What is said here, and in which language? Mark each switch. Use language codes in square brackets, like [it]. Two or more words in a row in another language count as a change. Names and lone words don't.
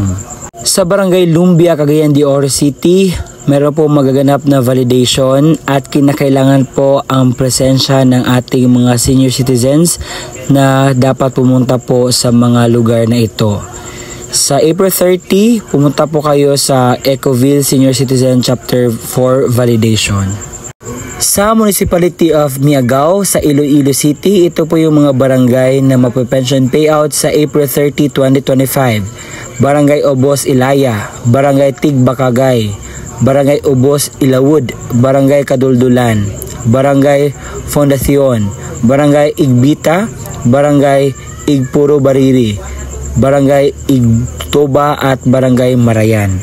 [tl] Sa barangay Lumbia, Cagayan de Oro City, meron po magaganap na validation at kinakailangan po ang presensya ng ating mga [en] senior citizens [tl] na dapat pumunta po sa mga lugar na ito. Sa April 30, pumunta po kayo sa [en] Ecoville Senior Citizen Chapter 4 Validation. [tl] Sa [en] Municipality of Miagao [tl] sa Iloilo City, ito po yung mga barangay na mape- [en] pension payout [tl] sa April 30, 2025. Barangay Obos Ilaya, Barangay Tigbakagay, Barangay Obos Ilawud, Barangay Kaduldulan, Barangay Fondacion, Barangay Igbita, Barangay Igpuro Bariri, Barangay Igtoba at Barangay Marayan.